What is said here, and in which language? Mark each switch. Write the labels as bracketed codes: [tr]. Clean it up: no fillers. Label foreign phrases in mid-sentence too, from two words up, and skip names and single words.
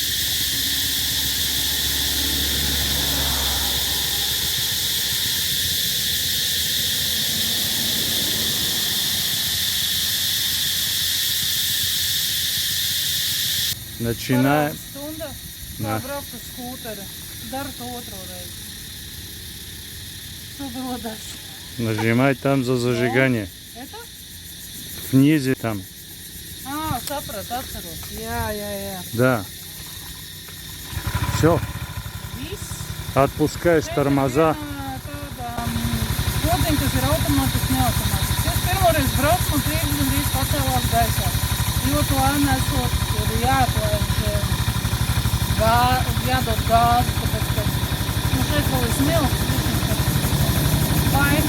[ru] Начинаем. [lv] Stunda, [ru] Да. [lv] braukt uz skūteri. Daru to otro reizi. [ru] Что было дальше? Нажимай там за зажигание. Это? Внизе там. [lv] Saprat, atceros. Jā. [ru] Да. Все. [lv] Viss. [ru] Отпускаешь тормоза. [lv] Tāda podziņa, kas ir automātiski, neautomātiski. Es pirmoreiz braucu un priekš gandrīz pacēlās gaisā. Ļoti lēni esot, ir jāatlaiž, jādod gāzi, tāpēc, ka šeit vēl ir smilts. Vai?